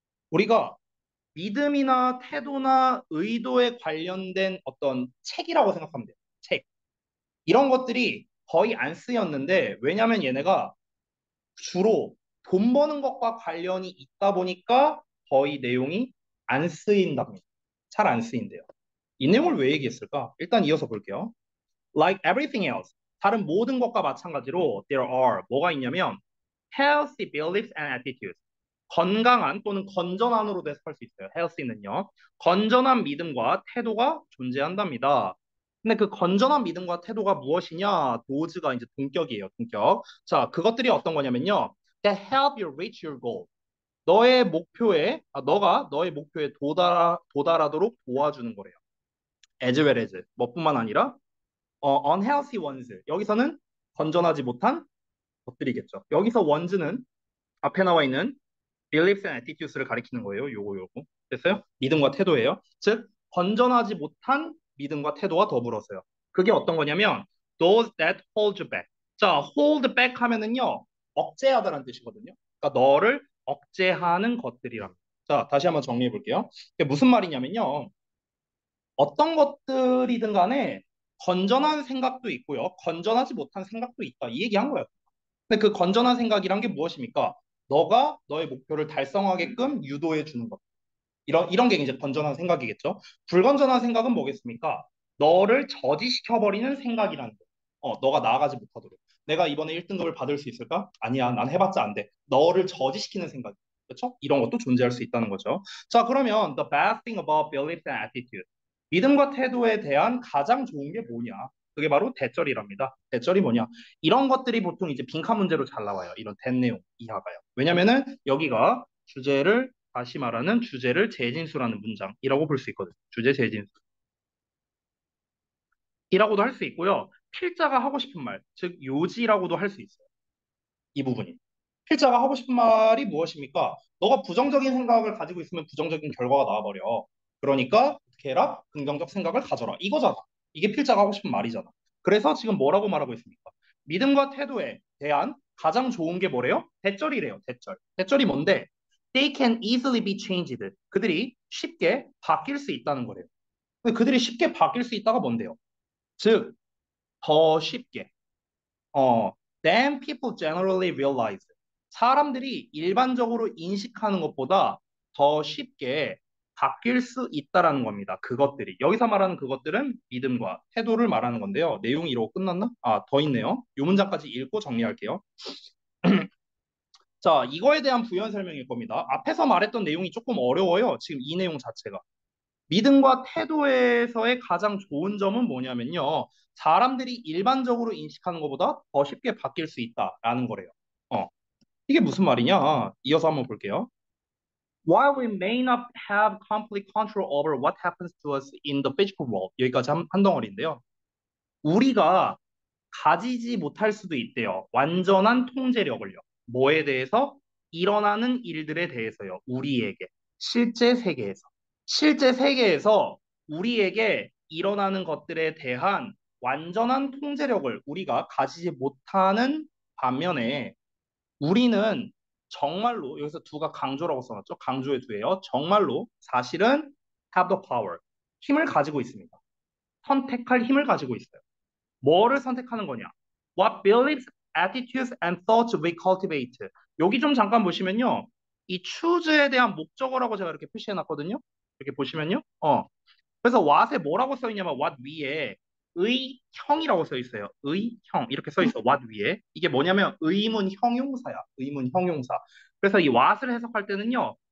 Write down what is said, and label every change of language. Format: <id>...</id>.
<ko>우리가 믿음이나 태도나 의도에 관련된 어떤 책이라고 생각하면 돼요. 책. 이런 것들이 거의 안 쓰였는데 왜냐하면 얘네가 주로 돈 버는 것과 관련이 있다 보니까 거의 내용이 안 쓰인답니다. 잘 안 쓰인대요. 이 내용을 왜 얘기했을까? 일단 이어서 볼게요.</ko> <en>Like everything else,</en> <ko>다른 모든 것과 마찬가지로</ko> <en>there are</en> <ko>뭐가 있냐면</ko> <en>healthy beliefs and attitudes.</en> <ko>건강한 또는 건전한으로 해석할 수 있어요. healthy는요. 건전한 믿음과 태도가 존재한답니다. 근데 그 건전한 믿음과 태도가 무엇이냐? 도즈가 이제 동격이에요. 동격. 자, 그것들이 어떤 거냐면요.</ko> <en>That help you reach your goal.</en> <ko>너가 너의 목표에 도달하도록 도와주는 거래요.</ko> <en>As well as</en> <ko>뭐뿐만 아니라</ko> <en>unhealthy ones.</en> <ko>여기서는 건전하지 못한 것들이겠죠. 여기서 ones는 앞에 나와 있는 beliefs and attitudes를 가리키는 거예요. 요거. 됐어요? 믿음과 태도예요. 즉, 건전하지 못한 믿음과 태도와 더불어서요. 그게 어떤 거냐면</ko> <en>those that hold you back.</en> <ko>자, hold back 하면은요. 억제하다라는 뜻이거든요. 그러니까 너를 억제하는 것들이랍니다. 자, 다시 한번 정리해 볼게요. 이게 무슨 말이냐면요. 어떤 것들이든 간에 건전한 생각도 있고요. 건전하지 못한 생각도 있다. 이 얘기한 거예요. 근데 그 건전한 생각이란 게 무엇입니까? 너가 너의 목표를 달성하게끔 유도해 주는 것. 이런 게 이제 건전한 생각이겠죠. 불건전한 생각은 뭐겠습니까? 너를 저지시켜버리는 생각이라는 거. 너가 나아가지 못하도록. 내가 이번에 1등급을 받을 수 있을까? 아니야, 난 해봤자 안 돼. 너를 저지시키는 생각. 그렇죠? 이런 것도 존재할 수 있다는 거죠. 자, 그러면</ko> <en>the bad thing about belief and attitude.</en> <ko>믿음과 태도에 대한 가장 좋은 게 뭐냐? 그게 바로 대절이랍니다. 대절이 뭐냐? 이런 것들이 보통 이제 빈칸 문제로 잘 나와요. 이런 된 내용 이하가요. 왜냐면은 여기가 주제를 다시 말하는 주제를 재진수라는 문장이라고 볼 수 있거든요. 주제 재진수. 이라고도 할 수 있고요. 필자가 하고 싶은 말, 즉 요지라고도 할 수 있어요. 이 부분이. 필자가 하고 싶은 말이 무엇입니까? 너가 부정적인 생각을 가지고 있으면 부정적인 결과가 나와버려. 그러니까 어떻게 해라? 긍정적 생각을 가져라. 이거잖아. 이게 필자가 하고 싶은 말이잖아. 그래서 지금 뭐라고 말하고 있습니까? 믿음과 태도에 대한 가장 좋은 게 뭐래요? 대절이래요. 대절. 대절이 뭔데?</ko> <en>They can easily be changed.</en> <ko>그들이 쉽게 바뀔 수 있다는 거래요. 근데 그들이 쉽게 바뀔 수 있다가 뭔데요? 즉, 더 쉽게.</ko> <en>than people generally realize.</en> <ko>사람들이 일반적으로 인식하는 것보다 더 쉽게 바뀔 수 있다라는 겁니다. 그것들이. 여기서 말하는 그것들은 믿음과 태도를 말하는 건데요. 내용이 이러고 끝났나? 아, 더 있네요. 이 문장까지 읽고 정리할게요. 자, 이거에 대한 부연 설명일 겁니다. 앞에서 말했던 내용이 조금 어려워요. 지금 이 내용 자체가. 믿음과 태도에서의 가장 좋은 점은 뭐냐면요. 사람들이 일반적으로 인식하는 것보다 더 쉽게 바뀔 수 있다라는 거래요. 어, 이게 무슨 말이냐? 이어서 한번 볼게요.</ko> <en>While we may not have complete control over what happens to us in the physical world.</en> <ko>여기까지 한 덩어리인데요. 우리가 가지지 못할 수도 있대요. 완전한 통제력을요. 뭐에 대해서? 일어나는 일들에 대해서요. 우리에게. 실제 세계에서. 실제 세계에서 우리에게 일어나는 것들에 대한 완전한 통제력을 우리가 가지지 못하는 반면에 우리는 정말로 여기서 두가 강조라고 써놨죠. 강조의 두예요. 정말로 사실은</ko> <en>have the power.</en> <ko>힘을 가지고 있습니다. 선택할 힘을 가지고 있어요. 뭐를 선택하는 거냐?</ko> <en>What beliefs, attitudes, and thoughts we cultivate.</en> <ko>여기 좀 잠깐 보시면요. 이 choose에 대한 목적어라고 제가 이렇게 표시해 놨거든요. 이렇게 보시면요. 그래서 what에 뭐라고 써 있냐면 what 위에 의형이라고 써 있어요. 의형 이렇게 써 있어. what 위에. 이게 뭐냐면 의문 형용사야. 의문 형용사. 그래서 이 what을 해석할 때는요.</ko>